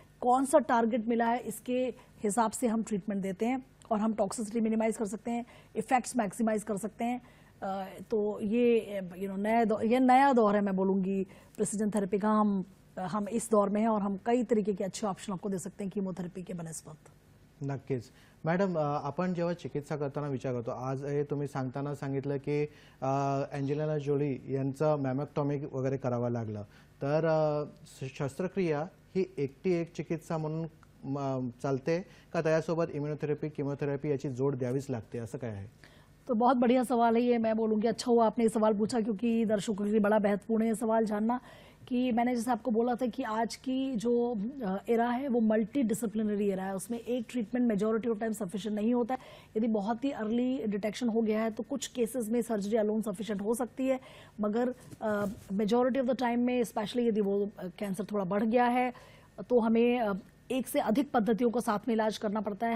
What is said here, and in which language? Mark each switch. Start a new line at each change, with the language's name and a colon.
Hindi: कौन सा टारगेट मिला है इसके हिसाब से हम ट्रीटमेंट देते हैं और हम टॉक्सिसिटी मिनिमाइज कर सकते हैं, इफेक्ट्स मैक्सिमाइज कर सकते हैं। तो ये नया दौर है, मैं बोलूँगी प्रिसिजन थेरेपी का। हम इस दौर में हैं और हम कई तरीके के अच्छे ऑप्शन आपको दे सकते हैं कीमोथेरेपी के बनस्पत।
Marathi: नक्कीच. मॅडम, आपण जेव्हा चिकित्सा करताना विचार करतो, आज हे तुम्ही सांगताना सांगितलं की एंजेलिना जोली यांचं मॅमॅक्टॉमी वगैरे करावं लागलं, तर शस्त्रक्रिया ही एकटी एक चिकित्सा म्हणून चालते का त्यासोबत इम्युनोथेरेपी, कीमोथेरेपी याची जोड द्यावीच लागते, असं काय आहे?
Hindi: तो बहुत बढ़िया सवाल है ये, मैं बोलूँगी अच्छा हुआ आपने ये सवाल पूछा, क्योंकि दर्शकों के लिए बड़ा महत्वपूर्ण है ये सवाल जानना कि मैंने जैसे आपको बोला था कि आज की जो एरा है वो मल्टी डिसिप्लिनरी एरा है। उसमें एक treatment majority of time sufficient नहीं होता है। यदि बहुत ही अर्ली डिटेक्शन हो गया है तो कुछ केसेस में सर्जरी अलोन सफिशिएंट हो सकती है, मगर मेजॉरिटी ऑफ द टाइम में स्पेशली यदि वो कैंसर थोड़ा बढ़ गया है तो हमें एक से अधिक पद्धतियों को साथ में इलाज करना पड़ता है।